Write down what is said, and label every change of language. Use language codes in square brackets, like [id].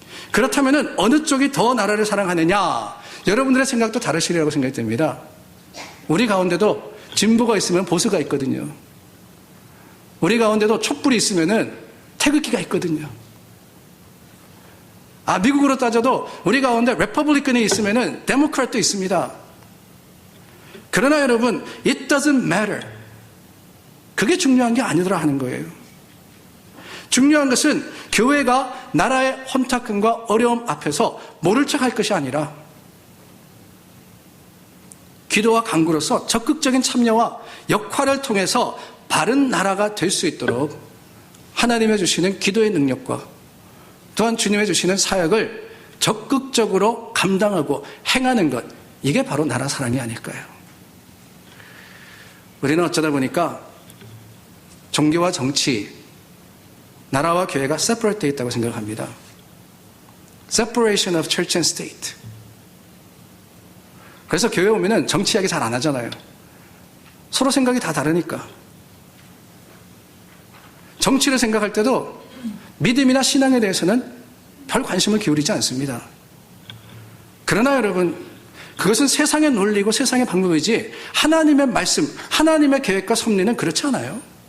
[ko] 그렇다면 어느 쪽이 더 나라를 사랑하느냐? 여러분들의 생각도 다르시리라고 생각이 됩니다. 우리 가운데도 진보가 있으면 보수가 있거든요. 우리 가운데도 촛불이 있으면 태극기가 있거든요. 미국으로 따져도 우리 가운데 레퍼블리컨이 있으면 데모크рат도 있습니다. 그러나 여러분, [en] it doesn't matter. [ko] 그게 중요한 게 아니더라 하는 거예요. 중요한 것은 교회가 나라의 혼탁함과 어려움 앞에서 모를 척할 것이 아니라 기도와 간구로서 적극적인 참여와 역할을 통해서 바른 나라가 될 수 있도록 하나님의 주시는 기도의 능력과 또한 주님의 주시는 사역을 적극적으로 감당하고 행하는 것, 이게 바로 나라 사랑이 아닐까요? 우리는 어쩌다 보니까 종교와 정치, 나라와 교회가 separate 되어 있다고 생각합니다. [en] Separation of church and state. [ko] 그래서 교회 오면은 정치 이야기 잘 안 하잖아요. 서로 생각이 다 다르니까. 정치를 생각할 때도 믿음이나 신앙에 대해서는 별 관심을 기울이지 않습니다. 그러나 여러분, 그것은 세상의 논리고 세상의 방법이지 하나님의 말씀, 하나님의 계획과 섭리는 그렇지 않아요.